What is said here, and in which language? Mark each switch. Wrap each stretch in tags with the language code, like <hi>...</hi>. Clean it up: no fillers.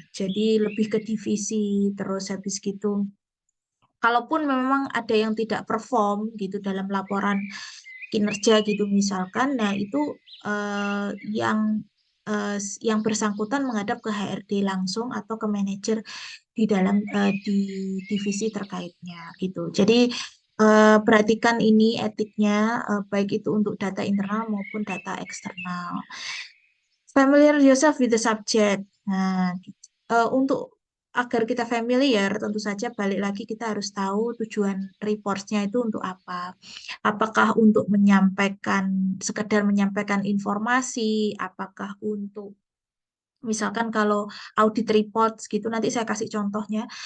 <id>Jadi lebih ke divisi, terus habis gitu kalaupun memang ada yang tidak perform gitu dalam laporan kinerja gitu misalkan, nah itu eh, yang yang bersangkutan menghadap ke HRD langsung atau ke manajer di dalam di divisi terkaitnya gitu. Jadi perhatikan ini etiknya baik itu untuk data internal maupun data eksternal.</id> <en>Familiar yourself with the subject.</en> <id>Nah, gitu. Untuk agar kita familiar, tentu saja balik lagi kita harus tahu tujuan reportsnya itu untuk apa. Apakah untuk menyampaikan, sekedar menyampaikan informasi, apakah untuk misalkan kalau audit reports gitu, nanti saya kasih contohnya.</id>